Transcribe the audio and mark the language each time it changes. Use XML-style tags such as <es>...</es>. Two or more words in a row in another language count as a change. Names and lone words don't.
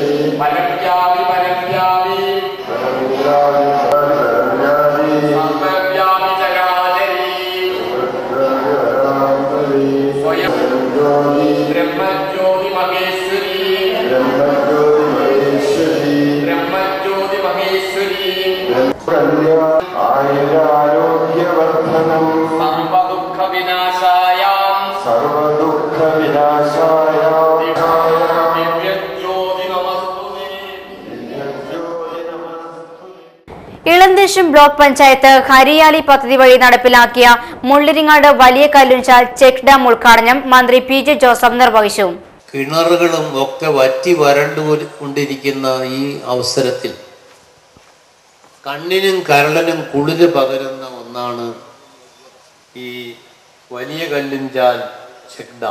<sa>परव्यापि परव्यापि सर्वव्यापि चराचरी स्वयं ब्रह्मज्योति महेश्वरी ब्रह्मज्योति महेश्वरी ആയുരാരോഗ്യവർദ്ധനം सर्वदुःख विनाशाय दिव्यज्योति नमस्ते.</sa> <ml>ഇളന്തേശം ബ്ലോക്ക് പഞ്ചായത്ത് ഹരിയാലി പദ്ധതി വഴി നടപ്പിലാക്കിയ മുള്ളിരിങ്ങാട് വലിയ കല്ലുംചാൽ ചെക്ക് ഡാം ഉദ്ഘാടനം മന്ത്രി PJ ജോസഫ് നിർവഹിച്ചു. കിണറുകളും ഒക്കെ വറ്റി വരണ്ടുകൊണ്ടിരിക്കുന്ന ഈ അവസരത്തിൽ കണ്ണിനും കരളിനും കുളിര് പകരുന്ന ഒന്നാണ് ഈ വലിയ കല്ലുംചാൽ ചെക്ക് ഡാം.</ml>